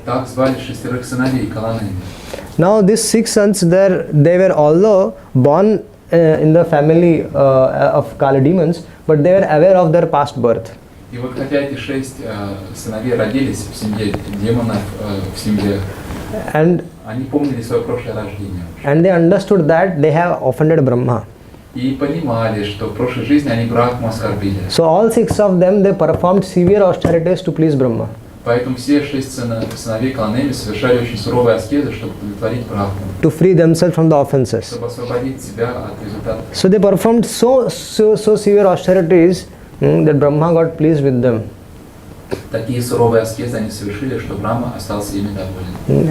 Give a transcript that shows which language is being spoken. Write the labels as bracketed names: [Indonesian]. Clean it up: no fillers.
[Russian] Так звали 6 сыновей Каланеми. [English] Now these 6 sons, they were although born in the family of Kala demons, but they were aware of their past birth. [Russian] И вот хотя эти 6 сыновей родились в семье демонов, в семье, они помнили свое прошлое рождение. [English] And they understood that they have offended Brahma. [Russian] И понимали, что в прошлой жизни они Брахму оскорбили. [English] So all 6 of them, they performed severe austerities to please Brahma. [Russian] Поэтому все 6 сыновей Каланеми совершали очень суровые аскезы, чтобы удовлетворить Брахму. [English] To free themselves from the offenses. [Russian] Чтобы освободить себя от результатов. [English] So they performed so severe austerities that Brahma got pleased with them. [Russian] Такие суровые аскезы они совершили, что Брахма остался ими доволен.